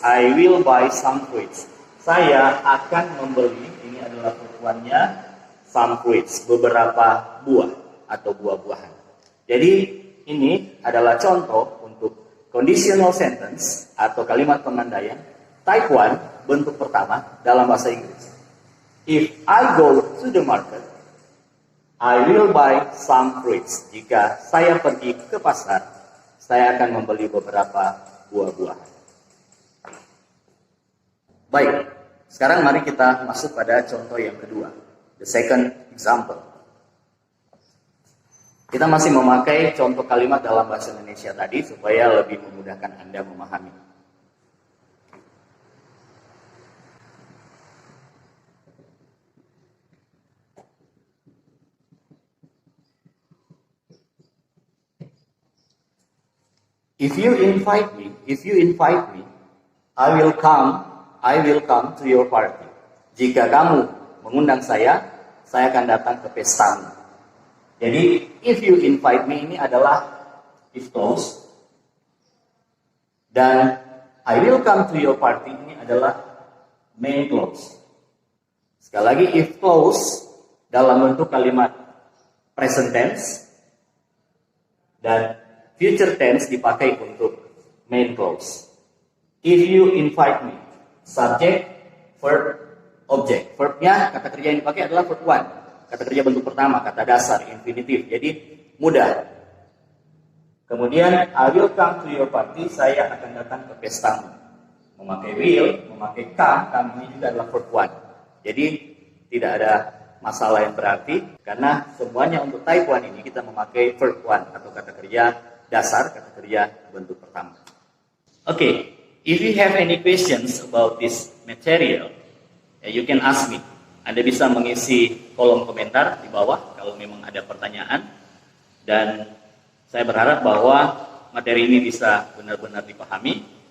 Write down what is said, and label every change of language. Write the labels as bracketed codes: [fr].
[en] I will buy some fruits. [id] Saya akan membeli, ini adalah perempuannya, [en] some fruits, [id] beberapa buah atau buah-buahan. Jadi ini adalah contoh untuk conditional sentence atau kalimat pengandaian type 1 bentuk pertama dalam bahasa Inggris. [en] If I go to the market, I will buy some fruits. [id] Jika saya pergi ke pasar, saya akan membeli beberapa buah-buahan. Baik, sekarang mari kita masuk pada contoh yang kedua. [en] The second example. [id] Kita masih memakai contoh kalimat dalam bahasa Indonesia tadi supaya lebih memudahkan Anda memahami. [en] If you invite me, I will come to your party. [id] Jika kamu mengundang saya akan datang ke pestamu. Jadi, [en] if you invite me [id] ini adalah [en] if clause. [id] Dan [en] I will come to your party [id] ini adalah [en] main clause. [id] Sekali lagi, if clause dalam bentuk kalimat present tense dan future tense dipakai untuk main clause. [en] If you invite me, subject, verb, object. [id] Verbnya, kata kerja yang dipakai adalah verb 1. Kata kerja bentuk pertama, kata dasar, infinitif. Jadi mudah. Kemudian, [en] I will come to your party, [id] saya akan datang ke pestamu. Memakai will, memakai come ini juga adalah verb 1. Jadi tidak ada masalah yang berarti, karena semuanya untuk type 1 ini kita memakai verb 1 atau kata kerja dasar, kata kerja bentuk pertama. [en] Okay, if you have any questions about this material, you can ask me. [id] Anda bisa mengisi kolom komentar di bawah kalau memang ada pertanyaan. Dan saya berharap bahwa materi ini bisa benar-benar dipahami.